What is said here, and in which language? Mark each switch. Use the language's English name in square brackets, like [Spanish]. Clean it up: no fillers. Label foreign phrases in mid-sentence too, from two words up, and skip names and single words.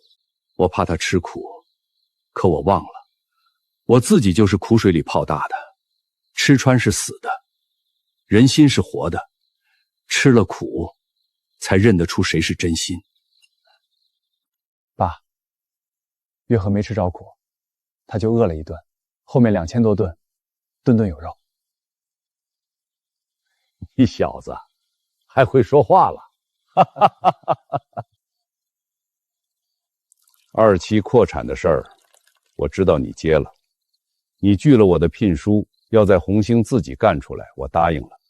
[Chinese] 我怕他吃苦，可我忘了，我自己就是苦水裡泡大的，吃穿是死的，人心是活的，吃了苦，才認得出誰是真心。爸，月和沒吃着苦，他就餓了一頓，後面2000多頓，頓頓有肉。你小子還會說話了。2期擴產的事兒，我知道你接了，你拒了我的聘書，要在紅星自己幹出來，我答應了。